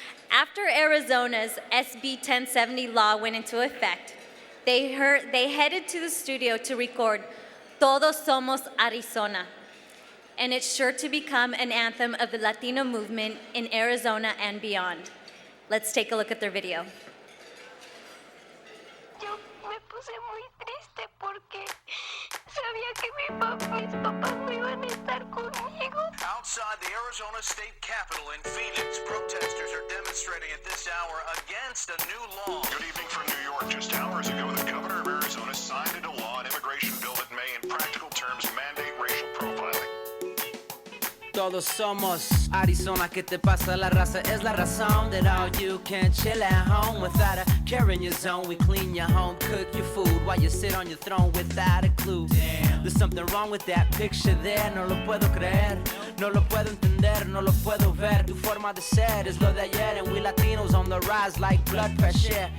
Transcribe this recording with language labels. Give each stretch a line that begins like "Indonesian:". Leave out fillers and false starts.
English: After Arizona's SB 1070 law went into effect, they headed to the studio to record Todos Somos Arizona, and it's sure to become an anthem of the Latino movement in Arizona and beyond. Let's take a look at their video.
Spanish: Yo me puse muy triste porque sabía que mis papás no iban a estar conmigo.
English: Outside the Arizona State Capitol in Phoenix, protesters are demonstrating at this hour against a new law. Good evening from New York. Just hours ago, the governor of Arizona signed into law an immigration bill that may, in practical terms, mandate racial profiling.
Spanish: Todos somos Arizona, ¿qué te pasa? La raza es la razón
English: that all you can chill at home without a care in your zone. We clean your home, cook your food while you sit on your throne without a clue. Damn. There's something wrong with that picture there,
Spanish: no lo puedo creer, no lo puedo entender, no lo puedo ver. Tu forma de ser es lo de ayer,
English: and we Latinos on the rise like blood pressure.